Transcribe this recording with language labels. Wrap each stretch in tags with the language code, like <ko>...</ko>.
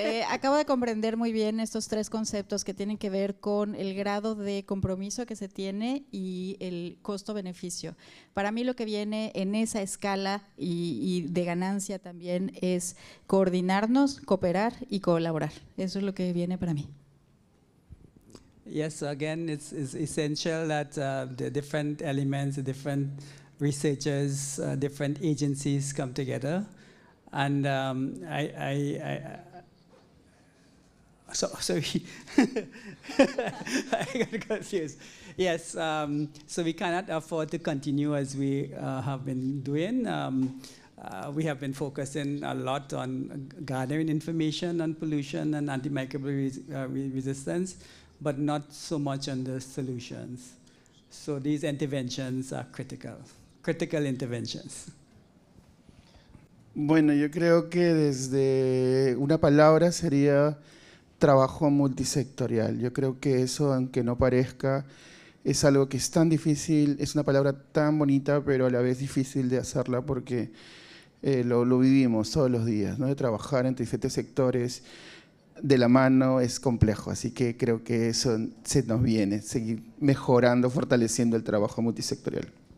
<es>Acabo de comprender muy bien estos 3 conceptos que tienen que ver con el grado de compromiso que se tiene y el costo-beneficio. Para mí lo que viene en esa escala y de ganancia también es coordinarnos, cooperar y colaborar. Eso es lo que viene para mí.</es> <en>Yes, again, it's essential that the different elements, the different researchers, different agencies come together, and Sorry, I got confused. Yes, so we cannot afford to continue as we have been doing. We have been focusing a lot on gathering information on pollution and antimicrobial resistance, but not so much on the solutions. So these interventions are critical interventions.</en> <es>Bueno, yo creo que desde una palabra sería trabajo multisectorial. Yo creo que eso, aunque no parezca, es algo que es tan difícil, es una palabra tan bonita, pero a la vez difícil de hacerla porque lo vivimos todos los días, ¿no? De trabajar entre diferentes sectores de la mano es complejo, así que creo que eso se nos viene, seguir mejorando, fortaleciendo el trabajo multisectorial.</es>